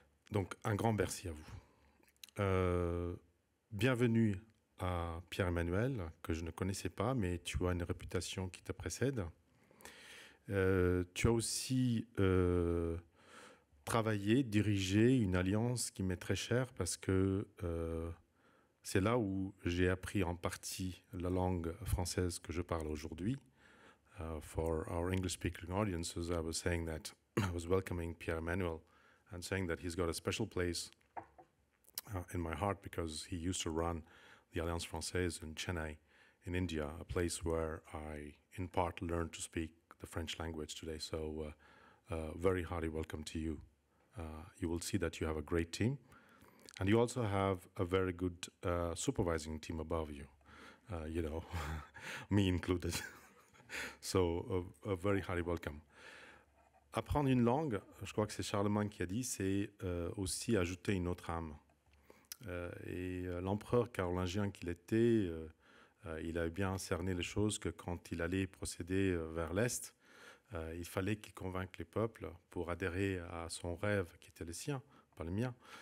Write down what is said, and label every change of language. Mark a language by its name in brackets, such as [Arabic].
[French] Donc, un grand merci à vous. Bienvenue à Pierre-Emmanuel, que je ne connaissais pas, mais tu as une réputation qui te précède. Tu as aussi travaillé, dirigé une alliance qui m'est très chère parce que c'est là où j'ai appris en partie la langue française que je parle aujourd'hui. [English] For our English-speaking audiences, I was saying that I was welcoming Pierre-Emmanuel and saying that he's got a special place in my heart because he used to run the Alliance Française in Chennai, in India, a place where I, in part, learned to speak the French language today. So, very hearty welcome to you. You will see that you have a great team. And you also have a very good supervising team above you, you know, me included. So, a very hearty welcome. [French] Apprendre une langue, je crois que c'est Charlemagne qui a dit, c'est aussi ajouter une autre âme. Et l'empereur carolingien qu'il était, il avait bien cerné les choses que quand il allait procéder vers l'Est, il fallait qu'il convainque les peuples pour adhérer à son rêve qui était le sien, pas le mien.